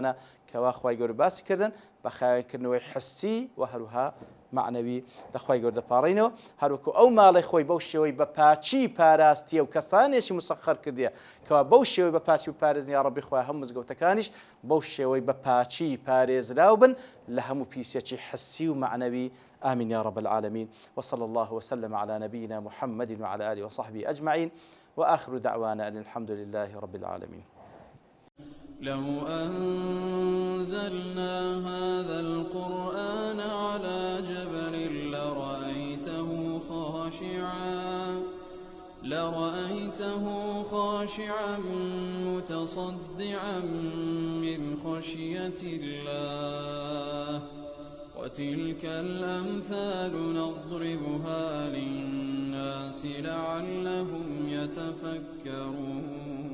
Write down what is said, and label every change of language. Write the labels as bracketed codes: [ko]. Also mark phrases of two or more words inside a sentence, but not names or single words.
[ckb] کەسانە کەوا خوای گەورە باسی کردن بە خاوێنکردنەوەی حسی و هەروها معنەوی لەخوای گەورە دەپاڕینەوە هەروەکو ئەو ماڵی خۆی بەو شێوەی بە پاچی پاراستیە و کەسانێکی مسەخەر کردیە کەوا بەو شێوەی بە پاچی پارێزنی یا ڕەبی خۆی هەموو مزگەوتەکانیش بەو شێوەی بە پاچی پارێزراو بن لە هەموو پیسێکی حسی و معنەوی [ar] آمين يا رب العالمين وصلى الله وسلم على نبينا محمد وعلى آله وصحبه أجمعين وآخر دعوانا أن الحمد لله رب العالمين. لو أنزلنا هذا القرآن على جبل لرأيته خاشعا متصدعا من خشية الله وتلك الأمثال نضربها للناس لعلهم يتفكرون